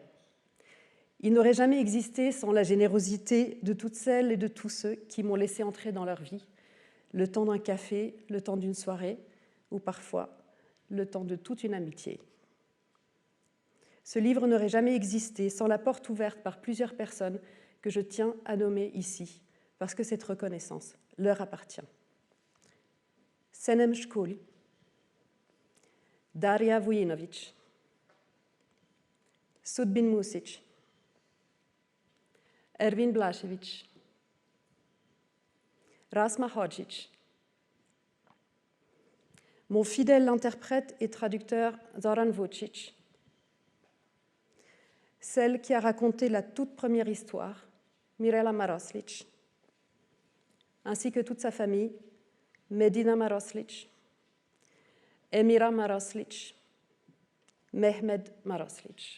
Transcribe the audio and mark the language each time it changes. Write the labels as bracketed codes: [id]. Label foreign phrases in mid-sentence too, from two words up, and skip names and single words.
[fr] Il n'aurait jamais existé sans la générosité de toutes celles et de tous ceux qui m'ont laissé entrer dans leur vie, le temps d'un café, le temps d'une soirée, ou parfois le temps de toute une amitié. Ce livre n'aurait jamais existé sans la porte ouverte par plusieurs personnes que je tiens à nommer ici, parce que cette reconnaissance leur appartient. Senem Shkul, Daria Vujinovic, Sudbin Music, Ervin Blašević, Rasma Hodžić, mon fidèle interprète et traducteur Zoran Vučić, celle qui a raconté la toute première histoire, Mirela Maroslić, ainsi que toute sa famille, Medina Maroslić, Emira Maroslić, Mehmed Maroslić.